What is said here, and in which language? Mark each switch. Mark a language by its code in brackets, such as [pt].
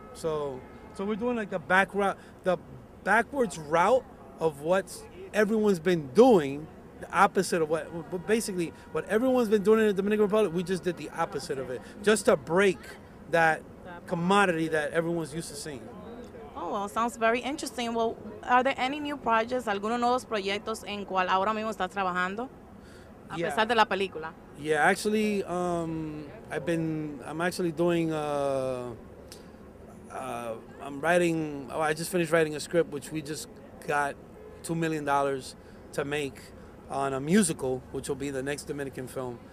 [en] So we're doing like the backwards route of what everyone's been doing, the opposite of basically what everyone's been doing in the Dominican Republic. We just did the opposite of it, just to break that commodity that everyone's used to seeing. Oh, well, sounds very interesting. Well, are there any new projects, [es] algunos nuevos proyectos en cual ahora mismo estás trabajando, a pesar de la película? [en] Yeah, actually, I'm actually doing. I just finished writing a script, which we just got $2 million to make on a musical, which will be the next Dominican film.